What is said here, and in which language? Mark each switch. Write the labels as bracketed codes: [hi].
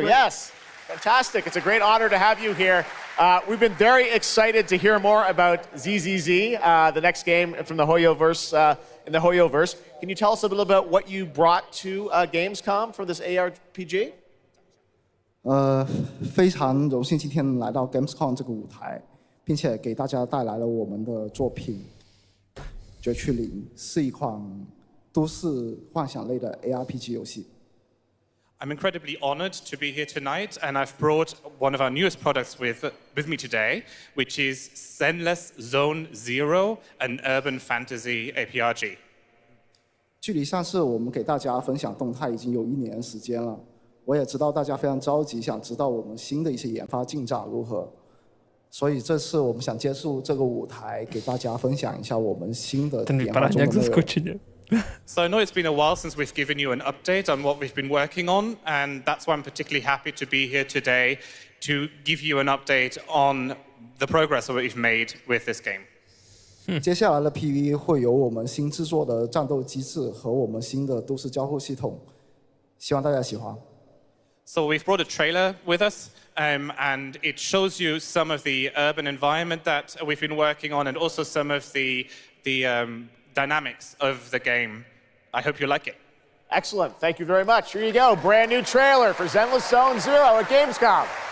[en] Yes, fantastic. It's a great honor to have you here. We've been very excited to hear more about ZZZ, the nenext game from the Hoyoverse, in the Hoyoverse. Can you tell us a little about what you brought to Gamescom for this ARPG? [zh] 非常荣幸今天来到 Gamescom 这个舞台，并且给大家带来了我们的作品《绝区0》，是一款都市幻想类的 ARPG 游戏。 [en] I'm incredibly honored to be here tonight, and I've brought one of our newest products with me today, which is Zenless Zone Zero, an urban fantasy ARPG. [zh] 距离上次我们给大家分享动态已经有1年时间了。我也知道大家非常着急，想知道我们新的一些研发进展如何，所以这次我们想借助这个舞台，给大家分享一下我们新的研发中的内容。 [en] So I know it's been a while since we've given you an update on what we've been working on, and that's why I'm particularly happy to be here today to give you an update on the progress that we've made with this game. [zh] 接下来的 PV 会有我们新制作的战斗机制和我们新的都市交互系统，希望大家喜欢。 [en] So we've brought a trailer with us, and it shows you some of the urban environment that we've been working on, and also some of the dynamics of the game. I hope you like it. Excellent. Thank you very much. Here you go. Brand new trailer for Zenless Zone Zero at Gamescom.